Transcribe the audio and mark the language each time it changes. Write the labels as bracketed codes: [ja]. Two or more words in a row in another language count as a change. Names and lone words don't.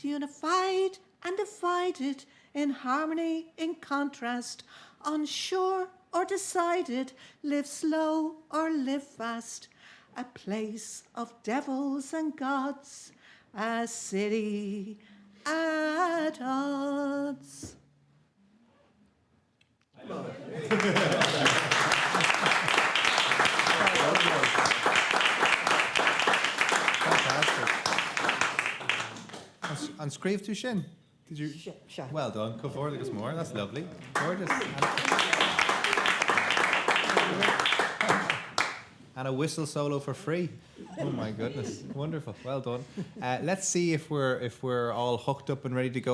[en] Unified and divided, in harmony, in contrast, unsure or decided, live slow or live fast, a place of devils and gods, a city at odds. Fantastic. [ga] And Scríomh tú sin? [en] Did you? Sure. Well done. Come forward agus more. That's lovely. Gorgeous. And a whistle solo for free. Oh my goodness, wonderful, well done. Let's see if we're all hooked up and ready to go.